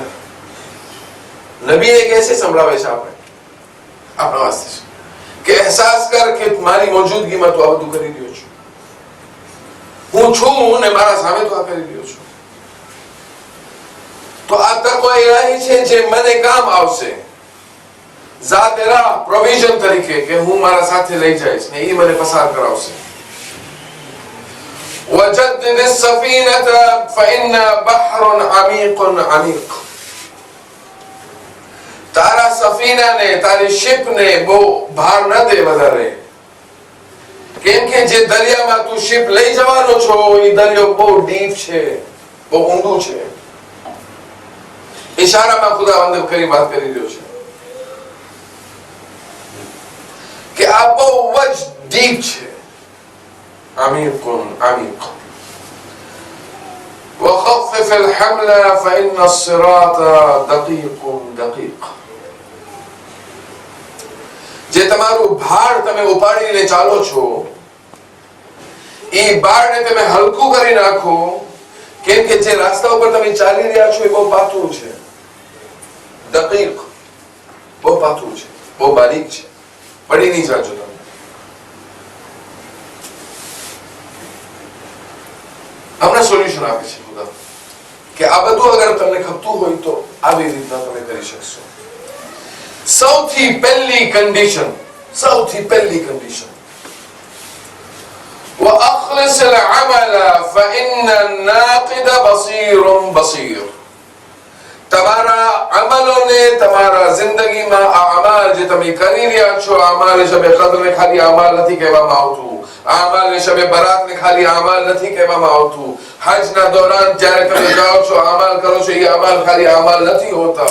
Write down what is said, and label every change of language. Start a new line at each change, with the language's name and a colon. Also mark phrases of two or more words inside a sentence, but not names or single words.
Gujarati: નબીને કહે છે, સંભળાવે છે આપણે આપણા વાસ્તે કે અહેસાસ કર કે મારી મોજૂદગીમાં તું આ બધું કરી રહ્યો છું, હું છું ને મારા સામે તું આ કરી રહ્યો છું. તો આ તકવા ઇલાહી છે જે મને કામ આવશે, ઝાત રાહ પ્રોવિઝન તરીકે કે હું મારા સાથે લઈ જઈશ ને એ મને પસાર કરાવશે.
Arabic: وجدد السفينة فإن بحر عميق عميق.
Gujarati: તારા સફીનાને, તારી શિપને બહુ ભાર ન દે વધારે, કેમ કે જે દરિયામાં તું શિપ લઈ જવાનો છો એ દરિયો બહુ ડીપ છે, બહુ ઊંડું છે. ઇશારામાં ખુદાવંદ કરી વાત કરી રહ્યો છે કે આ બહુ જ ડીપ છે.
Arabic: عميق عميق. وخفف الحمل فإن الصراط دقيق دقيق.
Gujarati: જે તમારું ભાર તમે ઉપાડીને ચાલો છો એ બારને તમે હલકું કરી નાખો, કેમ કે જે રસ્તા ઉપર તમે ચાલી રહ્યા છો એ બહુ પાતળું છે, દકીક, બહુ પાતળું છે, બહુ બારીક છે, પડી નહીં જાજો તમે. હમણાં સોલ્યુશન આપે છે ખુદા કે આ બધું અગર તમને ખપતું હોય તો આવી રીતના તમે કરી શકશો. સૌથી પહેલી કન્ડિશન
Arabic: وأخلص العمل فإن الناقد بصير بصير.
Gujarati: તમારા અમલોને તમારા જિંદગીમાં આ અમલ જે તમે કરી રહ્યા છો, અમલ શબે કદ્રને ખાલી અમલ નથી કહેવામાં આવતું, અમલ શબે બરાતને ખાલી અમલ નથી કહેવામાં આવતું. હજના દોરાન જ્યારે તમે જાઓ છો, અમલ કરો છો, એ અમલ ખાલી અમલ નથી હોતા.